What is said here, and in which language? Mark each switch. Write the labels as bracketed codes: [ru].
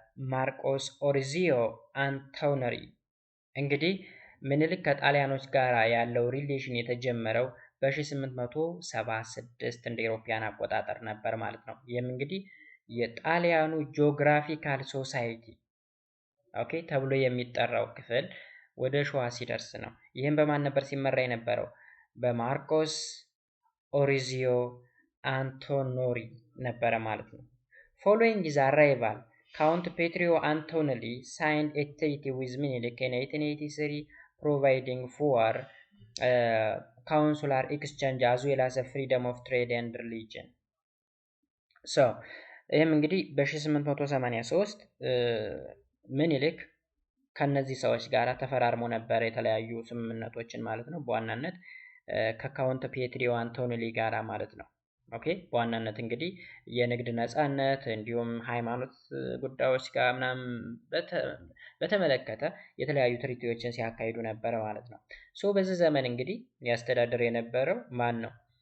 [am] ማርቆስ ኦሪዚዮ አንቶነሪ። እንግዲህ ምኒልክ ከጣሊያኖች ጋር ያለው ሪሌሽን የተጀመረው በ1876 እንደ ኢሮፒያን አቆጣጠር ነበር ማለት ነው። ይህም እንግዲህ የጣሊያኑ ጂኦግራፊካል ሶሳይቲ ኦኬ ተብሎ የሚጠራው ክፍል ወደ ሸዋ ሲደርስ ነው። ይህም በማን ነበር ሲመራ የነበረው? በማርቆስ ኦሪዚዮ አንቶኖሪ ነበረ ማለት ነው። [en] Following his arrival, Count Petrio Antonelli signed a treaty with Menelik in 1883, providing for consular exchange as well as a freedom of trade and religion. [am] So ይህም እንግዲህ በ1883 ምኒልክ ከነዚህ ሰዎች ጋር ተፈራርሞ ነበር የተለያዩ ስምምነቶችን ማለት ነው። በዋናነት ከካውንት ፔትሪዮ አንቶኒሊ ጋራ ማለት ነው። ኦኬ በዋናነት እንግዲህ የንግድ ነፃነት እንዲሁም ሃይማኖት ጉዳዮች ጋር ምናምን በተመለከተ የተለያዩ ትሪቲዎችን ሲያካሂዱ ነበር ማለት ነው። ሶ በዚህ ዘመን እንግዲህ ያስተዳድር የነበረው ማን ነው?